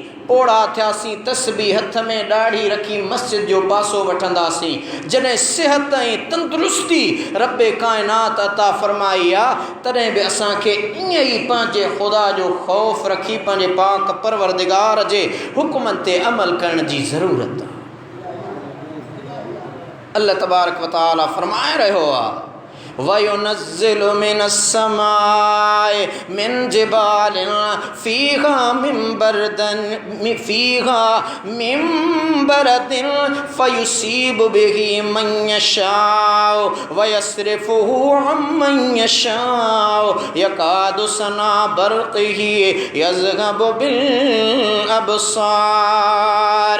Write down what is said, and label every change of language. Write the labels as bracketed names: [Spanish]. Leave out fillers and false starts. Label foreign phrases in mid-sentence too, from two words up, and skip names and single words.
[Sindhi] ओड़ा थियासीं, तस्बीह हथ में ॾाढ़ी रखी मस्जिद जो पासो वठंदासीं। जॾहिं सिहत ऐं तंदुरुस्ती रब काइनात अता फ़रमाई आहे तॾहिं बि असांखे ईअं ई पंहिंजे ख़ुदा जो ख़ौफ़ रखी पंहिंजे पाक परवरदिगार जे हुक्मनि ते अमल करण जी ज़रूरत आहे। [Arabic] الله تبارك وتعالى [Sindhi] फरमाए रहियो आहे [Arabic] وينزل من السماء من جبال فيها من برد فيصيب به من يشاء ويصرفه عمن يشاء يكاد سنا برقه يذهب بالأبصار.